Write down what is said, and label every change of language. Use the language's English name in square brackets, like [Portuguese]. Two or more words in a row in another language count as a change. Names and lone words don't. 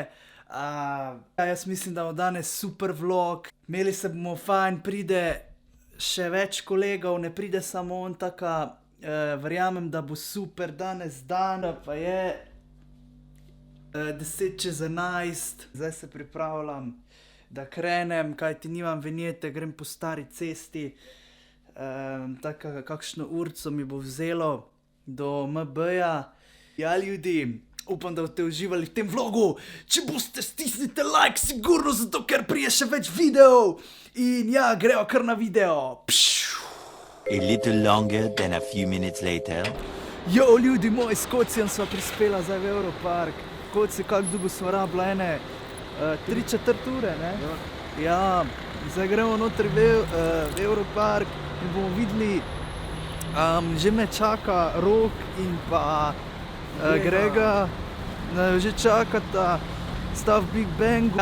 [Slovenian] Jaz mislim, da bo danes super vlog, imeli se bomo fajn, pride še več kolegov, ne pride samo on, taka, verjamem, da bo super danes dan, pa je 10:11, zdaj se pripravljam, da krenem, kajti nimam vinjete, grem po stari cesti. Taka, kakšno urco mi bo vzelo do MB-ja. Ja, ljudi, upam, da boste uživali v tem vlogu. Če boste, stisnite like, sigurno, zato ker prije še več videov. In ja, gremo kar na video. [English] A little longer than a few minutes later. [Slovenian] Jo, ljudi moji, s Kocijem sva prispela zdaj v Europark. Koci, kako dolgo sva rabila, 3/4 ure, ne? Ja, zdaj gremo notri v Europark in bomo videli, že me čaka Rok in pa Grega, že čakata, sta v Big Bangu.